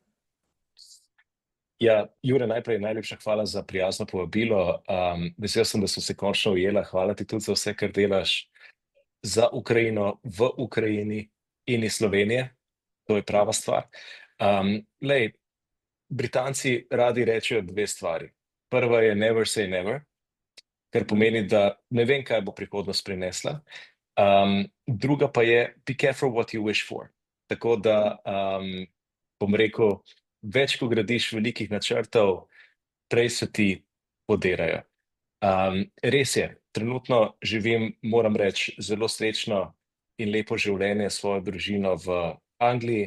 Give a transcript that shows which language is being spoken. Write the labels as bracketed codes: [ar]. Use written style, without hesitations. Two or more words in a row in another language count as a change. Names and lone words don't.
[sl] Ja, Jure, najprej najlepša hvala za prijazno povabilo. Vesel sem, da sem se končno ujela. Hvala ti tudi za vse, kar delaš za Ukrajino, v Ukrajini in iz Slovenije. To je prava stvar. Britanci radi rečejo dve stvari. Prva je [en] never say never, [sl] kar pomeni, da ne vem, kaj bo prihodnost prinesla. Druga pa je [en] be careful what you wish for. [sl] Tako da bom rekel, več ko gradiš velikih načrtov, prej se ti podirajo. Res je, trenutno živim, moram reči, zelo srečno in lepo življenje s svojo družino v Angliji.